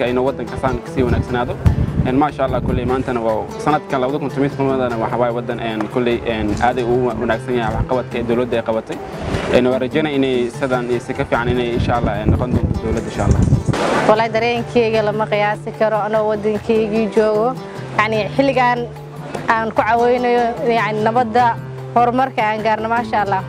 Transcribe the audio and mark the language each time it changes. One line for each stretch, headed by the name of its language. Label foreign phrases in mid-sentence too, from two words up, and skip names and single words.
Somali: aynu wadanka saan kasii wanaagsanado
Arabic: ما شاء الله
Somali: كلي maantana waa sanadkan 2018 waxa way wadan kulli aad u wanaagsan yahay waxqabadka dawladda ay qabatay waan rajeynaa inay sidaan si ka fiican inay
Arabic: إن شاء الله
Somali: noqon doonto dawladda
Arabic: إن شاء الله
Somali: والله dareenkayga lama qiyaasi karo anoo wadankayga joogo yani xilligan aan ku caawinayo yani nabadda horumarka aan gaarno
Arabic: ما شاء الله